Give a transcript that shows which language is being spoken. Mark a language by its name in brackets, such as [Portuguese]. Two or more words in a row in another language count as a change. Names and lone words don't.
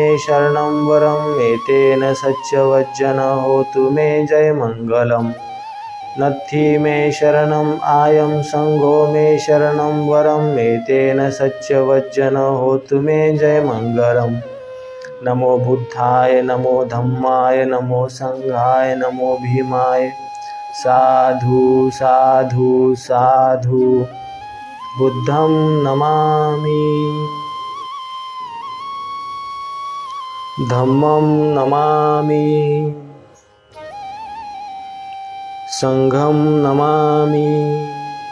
[Pali] शरणं वरम् एतेन सच्चवज्जन होतु मे जय मङ्गलम् नत्थि मे शरणम् आयं सङ्घो मे शरणं वरम् एतेन सच्चवज्जन होतु मे जय मङ्गलम् नमो बुद्धाय नमो धम्माय नमो संघाय नमो भीमाय साधु साधु साधु बुद्धं नमामि धम्मं नमामि संघं नमामि।